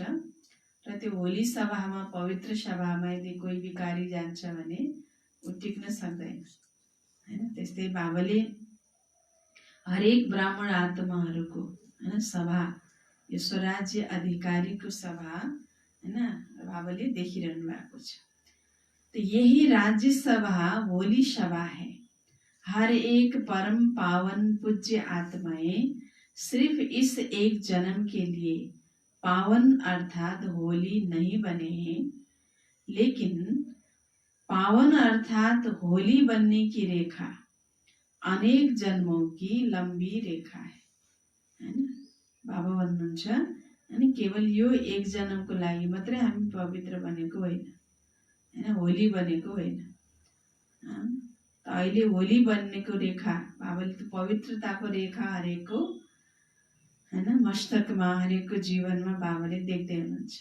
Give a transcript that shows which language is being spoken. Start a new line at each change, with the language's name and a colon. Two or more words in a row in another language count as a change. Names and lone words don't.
Nepali: र त्यो होली सभामा, पवित्र सभामा यदि कोही बिकारी जान्छ भने ऊ टिक्न सक्दैन, हैन। त्यस्तै बाबाले हरेक ब्राह्मण आत्माहरूको, हैन, सभा, यो स्वराज्य अधिकारीको सभा, हैन, बाबाले देखिरहनु भएको छ।
Hindi: तो यही राज्य सभा होली सभा है। हर एक परम पावन पूज्य आत्माएं सिर्फ इस एक जन्म के लिए पावन अर्थात होली नहीं बने हैं, लेकिन पावन अर्थात होली बनने की रेखा अनेक जन्मों की लंबी रेखा है,
Nepali: हैन। बाबा भन्नुहुन्छ अनि केवल यो एक जन्मको लागि मात्रै हामी पवित्र बनेको होइन, हैन, होली बनेको होइन। अहिले होली बन्नेको रेखा, बाबाले त पवित्रताको रेखा हरेकको, हैन, मस्तकमा, हरेकको जीवनमा बाबाले देख्दै हुनुहुन्छ।